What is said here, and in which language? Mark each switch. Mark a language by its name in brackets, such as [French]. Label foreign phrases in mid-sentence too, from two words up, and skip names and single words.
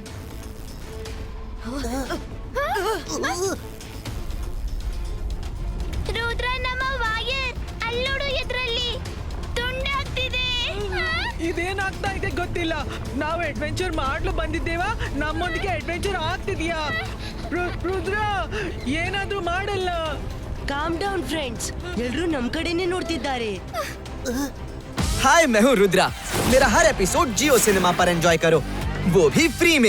[Kannada] ರುದ್ರ, ನಮ್ಮ ವಾಯರ್ ಅಲ್ಲೋಡು, ಎದ್ರಲ್ಲಿ ತುಂಡಾಗ್ತಿದೆ. ಇದೇನಾಗ್ತಾ ಇದೆ ಗೊತ್ತಿಲ್ಲ. ನಾವು ಅಡ್ವೆಂಚರ್ ಮಾಡ್ಲು ಬಂದಿದ್ದೇವಾ? ನಮ್ಮೊಂದಿಗೆ ಅಡ್ವೆಂಚರ್ ಆಗ್ತಿದ್ಯಾ? ರುದ್ರ, ಏನಾದ್ರೂ ಮಾಡಲ್ಲ. [English] calm down friends, [Kannada] ಎಲ್ರೂ ನಮ್ ಕಡೆನೇ ನೋಡ್ತಿದ್ದಾರೆ. [Hindi] हाय, मैं हूँ रुद्रा। मेरा हर एपिसोड जियो सिनेमा पर एंजॉय करो, वो भी फ्री में।